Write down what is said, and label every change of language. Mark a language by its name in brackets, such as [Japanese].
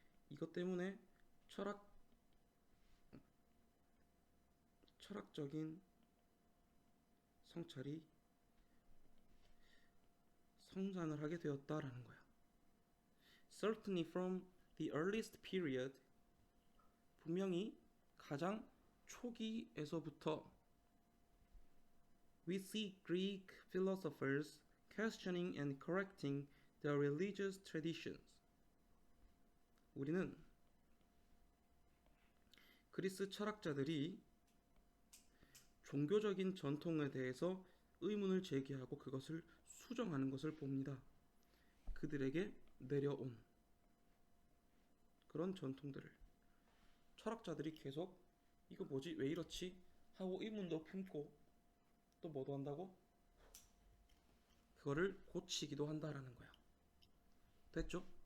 [Korean] 이것 때문에 철학적인 성찰이 성장을 하게 되었다라는 거야. [English] Certainly from the earliest period, [Korean] 분명히 가장 초기에서부터 [English] we see Greek philosophers questioning and correcting the religious traditions. [Korean] 우리는 그리스 철학자들이 종교적인 전통에 대해서 의문을 제기하고 그것을 수정하는 것을 봅니다. 그들에게 내려온 그런 전통들을 철학자들이 계속 이거 뭐지 왜 이렇지 하고 의문도 품고 또 뭐도 한다고 그거를 고치기도 한다라는 거야. 됐죠?